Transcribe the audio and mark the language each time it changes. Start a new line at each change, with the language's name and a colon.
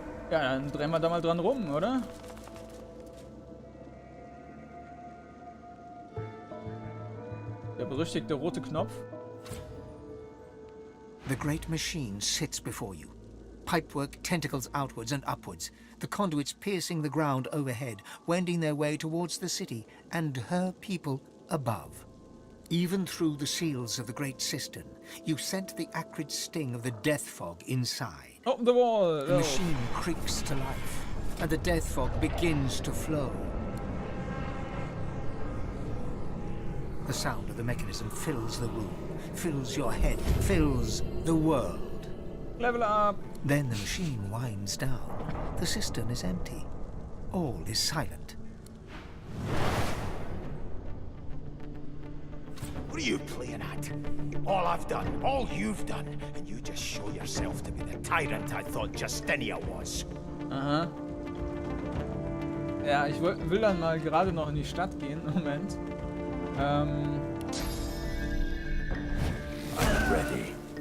German: Ja, dann drehen wir da mal dran rum, oder? Der berüchtigte rote Knopf.
English: The great machine sits before you. Pipework tentacles outwards and upwards, the conduits piercing the ground overhead, wending their way towards the city and her people above. Even through the seals of the great cistern, you scent the acrid sting of the death fog inside. Up the wall! The machine creaks to life, and the death fog begins to flow. The sound of the mechanism fills the room, fills your head, fills the world. Level up! Then the machine winds down. The cistern is empty. All is silent. What are you playing at? All I've done, all you've done, and you just show yourself to be the tyrant I thought Justinia was.
German: Aha. Ja, ich will dann mal gerade noch in die Stadt gehen. Moment.
English: I'm ready.